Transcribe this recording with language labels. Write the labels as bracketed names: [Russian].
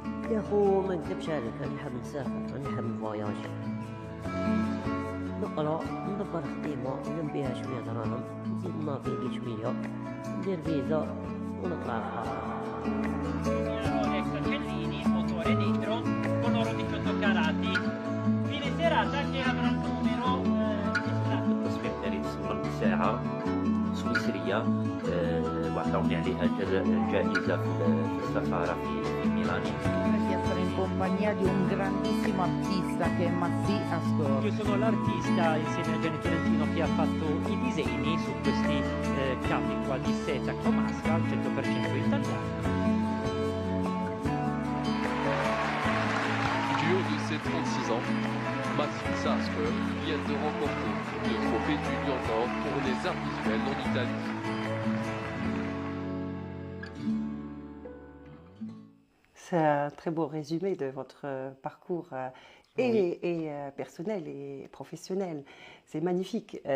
[Arabic] يا اخو ما نكذبش عليك راني حاب نسافر راني حاب نفواياج نقرا ندبر خديمه نلم بيها شويه دراهم نزيد نافيغي شويه ندير فيزا ونطلع للآخر. [Italian] Cancellini, motore dentro, con oro 18 carati. Fine serata che avrà un numero [Arabic] التصوير ديالي تصور ساعة سويسرية وعطاوني عليها جائزة في السفارة في ميلان. [Italian] di essere in compagnia di un grandissimo artista che è Massi Astor. Io sono l'artista insieme a Gianni Tolentino che ha fatto i disegni su questi capi qua di seta cromasca al 100% italiano. [French] Du haut de ses 36 ans, Massi Astor vient de remporter le trophée du Lion d'Or pour les arts visuels en Italie. C'est un très beau résumé de votre parcours et personnel et professionnel. C'est magnifique.